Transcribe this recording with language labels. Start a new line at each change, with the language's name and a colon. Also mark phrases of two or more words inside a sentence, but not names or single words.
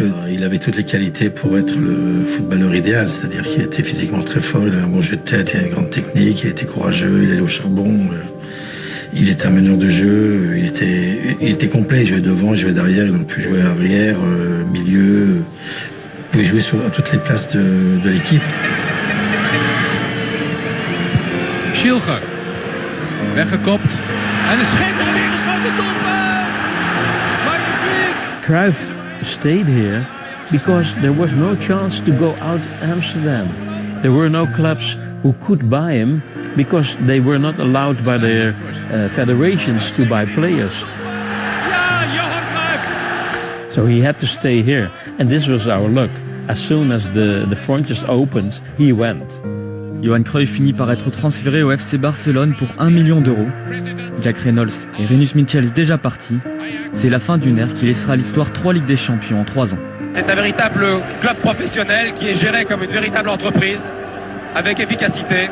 French: Il avait toutes les qualités pour être le footballeur idéal, c'est-à-dire qu'il était physiquement très fort, il avait un bon jeu de tête, il avait une grande technique, il était courageux, il allait au charbon, il était un meneur de jeu, il était complet, il jouait devant, il jouait derrière, il aurait pu jouer arrière, milieu, il pouvait jouer à toutes les places de l'équipe.
Dutch: Schilger. Weggekopt. En een schitterend ingeschoten doelpunt. Magnifiek.
English: Cruyff stayed here because there was no chance to go out Amsterdam. There were no clubs who could buy him because they were not allowed by their federations to buy players.
Dutch: Ja, Johan Cruyff.
English: So he had to stay here. And this was our luck. As soon as the frontiers opened, he went.
French: Johan Cruyff finit par être transféré au FC Barcelone pour 1 million d'euros. Jack Reynolds et Rinus Michels déjà partis. C'est la fin d'une ère qui laissera à l'histoire 3 Ligues des Champions en 3 ans. C'est un véritable club professionnel qui est géré comme une véritable entreprise, avec efficacité.